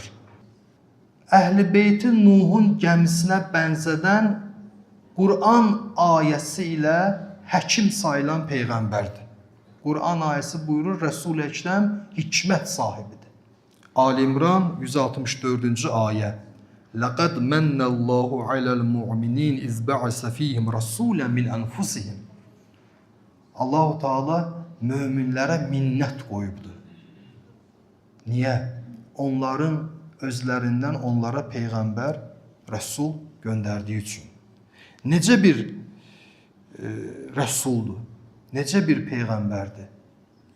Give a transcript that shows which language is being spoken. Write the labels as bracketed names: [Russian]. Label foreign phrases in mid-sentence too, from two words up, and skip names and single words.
[Azerbaijani] Əhl-i Beytin Nuhun gəmisinə bənzədən Qur'an ayəsi ilə həkim sayılan peyğəmbərdir. Qur'an ayəsi buyurur, Resul-i Əkrəm hikmət sahibidir. Ali-İmran 164-cü ayə. [Arabic] لقد منّ الله على المؤمنين إذ بعث فيهم رسولا من أنفسهم. [Azerbaijani] Allahu Teala möminlərə minnət qoyubdur. Niyə? Onların özlərindən onlara peyğəmbər, Rəsul göndərdiyi üçün. Necə bir Rəsuldur, necə bir peyğəmbərdir?